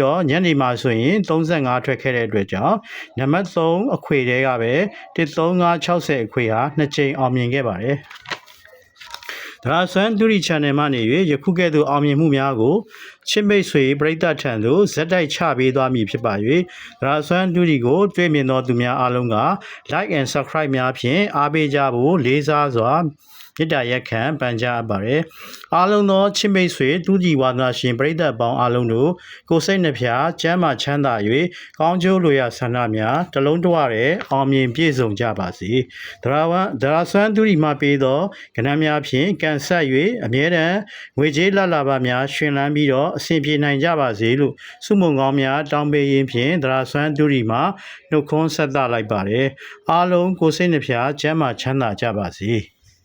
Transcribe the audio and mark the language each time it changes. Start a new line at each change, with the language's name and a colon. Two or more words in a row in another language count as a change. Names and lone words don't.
Burmese: တော့ညနေမှာဆိုရင်35ထွက်ခဲ့တဲ့အတွက်ကြောင့်နံပါတ်3အခွေထဲကပဲ13560အခွေဟာ2ကြိမ်အောင်မြင်ခဲ့ပါတယ်ဒရာဆွမ်းဒူရီ channel မှနေ၍ယခုကဲ့သို့အောင်မြင်မှုများကိုချစ် မိတ်ဆွေပရိသတ်ထံသို့ဇက်တိုက်ချပေးသွားမည်ဖြစ်ပါ၍ဒရာဆွမ်းဒူရီကိုတွေ့မြင်သောသူများအားလုံးက
English: like and subscribe
Burmese: များဖြင့်အားပေး ကြဖို့လေးစားစွာမေတ္တာရပ်ခံပန်ကြားအပ်ပါတယ်အားလုံးသောချစ်မိတ်ဆွေဒုတိဝါဒနာရှင်ပရိ သတ်ပေါင်းအားလုံးတို့ကိုယ်စိတ်နှဖျားကျမ်းမာချမ်းသာ၍ကောင်းကျိုးလိုရာဆန္ဒများတလုံးတဝရဲအောင်မြင်ပြည့်စုံကြပါစေဒရာဆွမ်းဒူရီမှပေးသောကဏ္ဍများဖြင့်ကန်ဆက်၍အမြဲတမ်းငွေကြေးလလပါများရှင်လန်းပြီးတော့အဆင်ပြေနိုင်ကြပါစေလို့ဆုမွန်ကောင်းများတောင်းပေးရင်းဖြင့်ဒရာဆွမ်းဒူရီမှနှုတ်ခွန်းဆက်သလိုက်ပါတယ်အားလုံးကိုယ်စိတ်နှဖျားကျမ်းမာချမ်းသာကြပါစေ